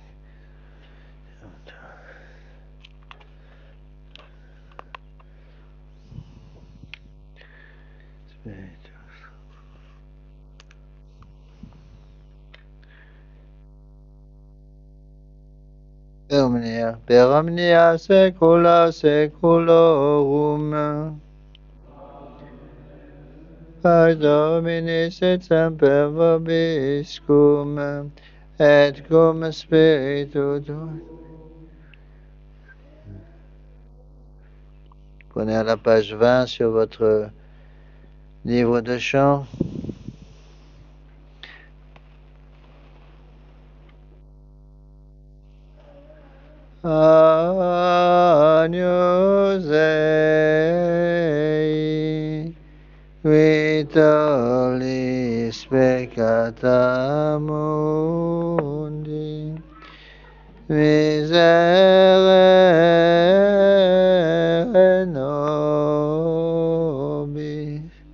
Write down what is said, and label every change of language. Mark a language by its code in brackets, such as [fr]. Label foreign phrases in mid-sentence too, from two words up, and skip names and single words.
[la] Spiritus per omnia saecula saeculorum. Pax Dominis et semper vobiscum, et cum spiritu tuo. [fr] Prenez à la page 20 sur votre livre de chant. [la] Agnus Dei, vitolis peccata mundi, miserere nobis.